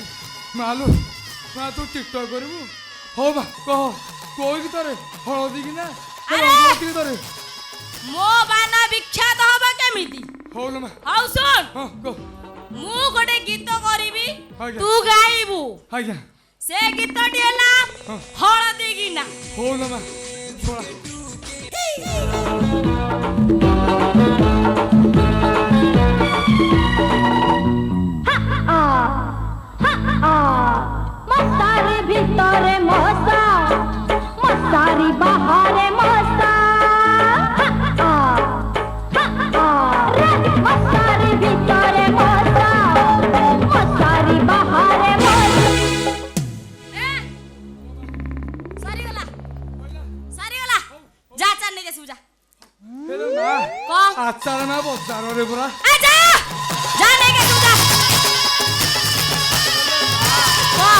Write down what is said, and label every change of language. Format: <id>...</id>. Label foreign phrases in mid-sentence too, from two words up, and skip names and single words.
<or>ମାଲୁ ମା ତୁ ଟିକଟକ୍ କରିବୁ ହଉ ମା କହ କୋଉ ଗୀତରେ ହଳଦୀ କି ନା ଗୀତରେ ମୋ ବାନା ବିଖ୍ୟାତ ହବ କେମିତି ହଉ ଲୋ ମା ହଉ ଶୁଣ ହଁ କହ ମୁଁ ଗୋଟେ ଗୀତ କରିବି ଆଜ୍ଞା। ତୁ ଗାଇବୁ ଆଜ୍ଞା ସେ ଗୀତଟି ହେଲା ହଳଦୀ ଗିନା ହଉ ଲୋ ମା ଶୁଣ ମଶାରି ଭିତରେ ମଶା ମଶାରି ବାହାରେ ମଶା ମଶାରି ଭିତରେ ମଶା ମଶାରି ବାହାରେ ମଶା ସରିଗଲା ସରିଗଲା ଯା ଚାଲ ନେଇକି ଆସିବୁ ଯା ହେଲେ ମା କହ ଆଚାର ନା ବଜାରରେ ପୁରା ଯା ଯା ନେଇକି ଆସିବୁ ଯା କହ</or>